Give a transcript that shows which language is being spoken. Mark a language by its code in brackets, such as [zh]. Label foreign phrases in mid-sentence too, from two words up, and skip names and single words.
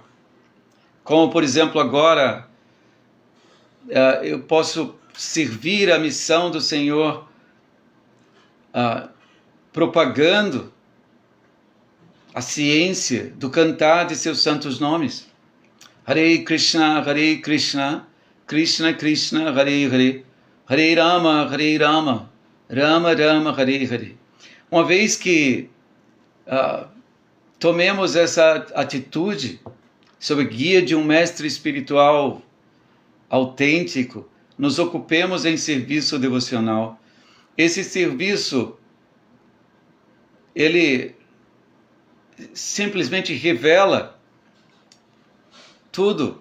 [pt] Como, por exemplo, agora eu posso servir a missão do Senhor propagando a ciência do cantar de seus santos nomes. [sa] Hare Krishna, Krishna Krishna, Hare Hare, Hare Rama, Rama Rama, Hare Hare. [pt] Uma vez que tomemos essa atitude sob guia de um mestre espiritual autêntico, nos ocupemos em serviço devocional. Esse serviço, ele simplesmente revela tudo.